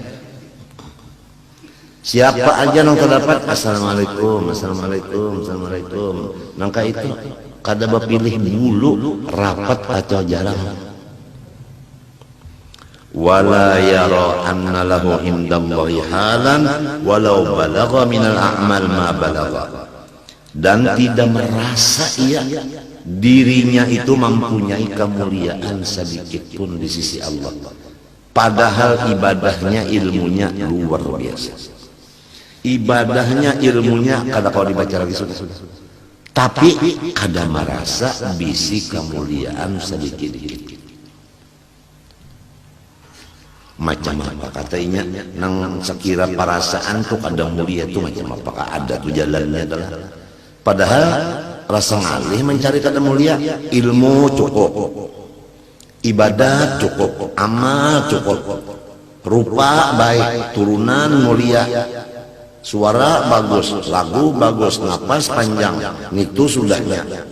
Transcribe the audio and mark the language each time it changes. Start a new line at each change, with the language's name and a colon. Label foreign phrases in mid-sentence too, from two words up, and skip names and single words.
Banjar: Siapa aja nang terdapat assalamualaikum, assalamualaikum, assalamualaikum. Nangka itu kada bapilih bulu rapat atau jarang.
Arabic: ولا يرى أن له عند الله حالا ولو بلغ من الأعمال ما بلغ.
Indonesian: Dan tidak merasa ia dirinya itu mempunyai kemuliaan sedikit pun di sisi Allah, padahal ibadahnya ilmunya luar biasa.
Banjar: Ibadahnya ilmunya kada kau dibaca lagi sudah, tapi kada merasa bisi kemuliaan sedikit-sedikit. Macam apa katanya nang sekira perasaan tuh kada mulia tuh macam apakah ada tuh jalannya adalah, padahal rasa ngalih mencari kada mulia, ilmu cukup, ibadah cukup, amal cukup, rupa baik, turunan mulia, suara bagus, lagu bagus, napas panjang, itu sudahnya.